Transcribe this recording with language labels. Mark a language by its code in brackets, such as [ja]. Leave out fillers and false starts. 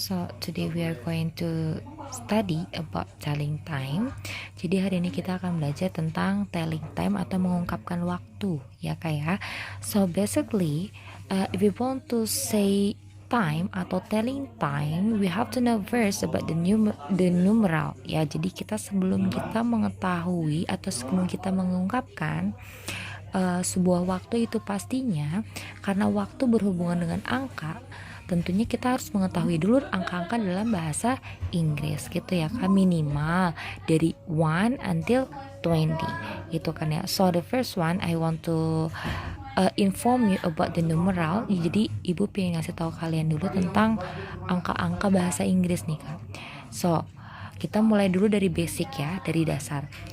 [en] So today we are going to study about telling time. [id] Jadi hari ini kita akan belajar tentang [en] telling time [id] atau mengungkapkan waktu, ya kayak. [en] So basically, if we want to say time [id] atau [en] telling time, we have to know first about the numeral, ya. [id] Jadi kita sebelum kita mengetahui atau sebelum kita mengungkapkan sebuah waktu itu pastinya, karena waktu berhubungan dengan angka, tentunya kita harus mengetahui dulu angka-angka dalam bahasa Inggris gitu ya kan, minimal dari 1 [en] until [id] 20 gitu kan ya. [en] So the first one I want to inform you about the numeral. [id] Jadi ibu pengen ngasih tahu kalian dulu tentang angka-angka bahasa Inggris nih kak. So kita mulai dulu dari basic ya, dari dasar.